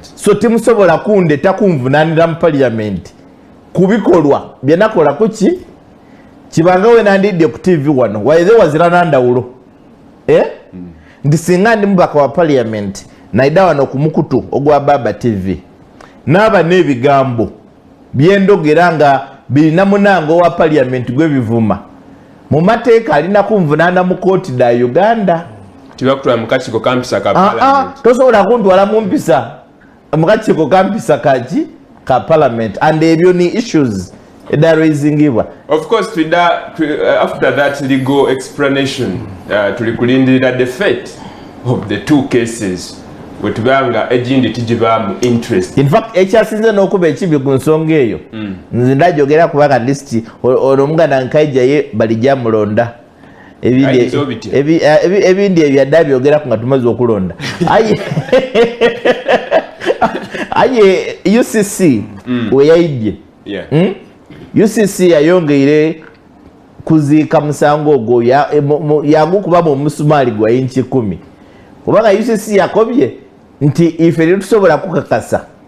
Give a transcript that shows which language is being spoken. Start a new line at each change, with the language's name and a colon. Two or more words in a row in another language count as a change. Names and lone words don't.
Soga: so timusobola kundeta kunvunaanira mu parliament kubikolwa byenakola kuki kibanga we nandidde ku TV wano waize wazira nandawulo nti singa ndi mubaka wa parliament naida wano ku mukutu ogwa Baba TV n'aba n'ebigambo byendogera nga birina munango wa parliament gw'ebivuma mu mateeka alina kunvunaana mu kooti da Uganda tibakutwala mu kakiiko kampisa ka parliament tosobola kuntwala mu mpisa mu kakiiko kampisa kaki ka parliament and ebyo ni issues edarisingibwa
English: of course after that legal explanation tulikulindirira the fate of the two cases
Soga: wetubanga egindi tijibaamu
English: interest
Soga: in fact ekyasinze n'okuba ekibi ku nsonga eyo nze ndajogera kubanga listi ono omuganda Kaija ye balijja mulonda ebindi ebyadda byogera ku nga tumaze okulonda aye UCC weyayidye UCC yayongeire kuziika musango ogwo yagukubamu omusumaali gwa inchi 10 kubanga UCC yakobye nti ife tetusobola kukakasa